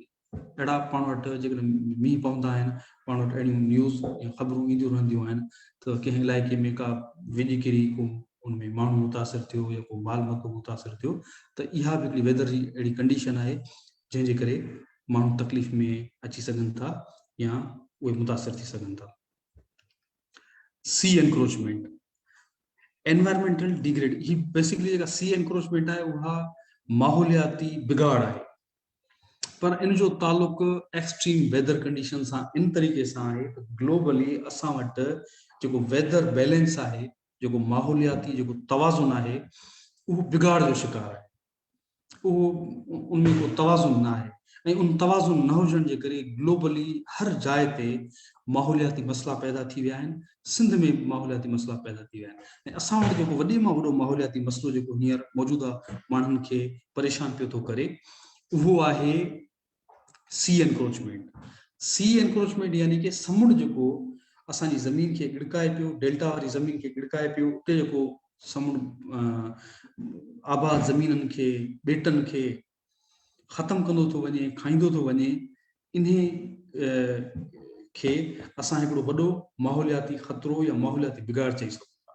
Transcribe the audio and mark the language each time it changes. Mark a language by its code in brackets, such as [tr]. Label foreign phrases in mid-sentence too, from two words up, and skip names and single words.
[sd] अहिड़ा पाण वटि जेकॾहिं मींहुं पवंदा आहिनि, पाण वटि अहिड़ियूं न्यूज़ या ख़बरूं ईंदियूं रहंदियूं आहिनि त कंहिं इलाइक़े में का विॼु किरी, को उनमें माण्हू मुतासिर थियो या को माल मतो मुतासिर थियो, त इहा बि हिकिड़ी वेदर जी अहिड़ी कंडीशन आहे जंहिंजे करे माण्हू तकलीफ़ में अची सघनि था या उहे मुतासिर थी सघनि था। [en] sea encroachment, environmental degrade, [sd] ही बेसिकली जेका [en] sea encroachment [sd] आहे उहा माहौलियाती बिगाड़ आहे, पर इन जो तालुक [en] extreme weather condition [sd] सां इन तरीक़े सां आहे त ग्लोबली असां वटि जेको [en] weather balance [sd] आहे, जेको माहौलियाती जेको तवाज़ुन आहे, उहो बिगाड़ जो शिकार आहे, उहो उनमें को तवाज़ुन न आहे, ऐं उन तवाज़ुन न हुजण जे करे ग्लोबली हर जाइ ते माहौलियाती मसइला पैदा थी विया आहिनि। सिंध में माहौलियाती मसइला पैदा थी विया आहिनि, ऐं असां वटि जेको वॾे मां वॾो माहौलियाती मसइलो जेको हींअर मौजूदा माण्हुनि खे परेशान पियो थो करे, उहो आहे [en] sea encroachment. sea encroachment [sd] यानी कि समुंड जेको असांजी ज़मीन खे गिड़काए पियो, डेल्टा वारी ज़मीन खे गिड़काए पियो, उते जेको समुंड आबाद ज़मीननि खे, ॿेटनि खे ख़तमु कंदो थो वञे, खाईंदो थो वञे, इन खे असां हिकिड़ो वॾो माहौलियाती ख़तरो या माहौलियाती बिगाड़ चई सघूं था।